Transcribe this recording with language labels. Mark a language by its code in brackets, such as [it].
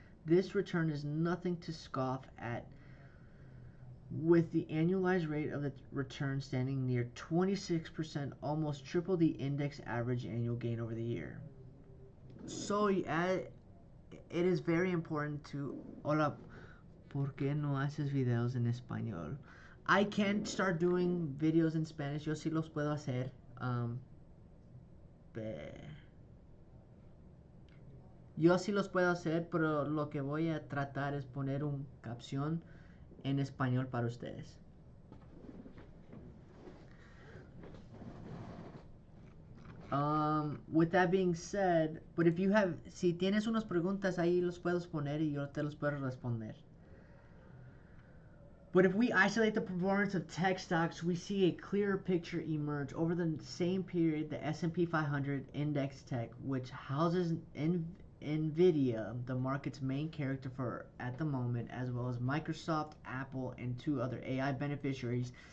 [en] This return is nothing to scoff at, with the annualized rate of the return standing near 26%, almost triple the index average annual gain over the year. So it is very important to... [es] Hola, ¿por qué no haces videos en español? [en] I can start doing videos in Spanish. [es] Yo sí los puedo hacer. Yo sí los puedo hacer, pero lo que voy a tratar es poner una capción en español para ustedes. [en] With that being said, but if you have, [es] si tienes unas preguntas ahí los puedes poner y yo te los puedo responder. [en] But if we isolate the performance of tech stocks, we see a clearer picture emerge. Over the same period, the S&P 500 Index Tech, which houses NVIDIA, the market's main character for at the moment, as well as Microsoft, Apple, and 2 other AI beneficiaries.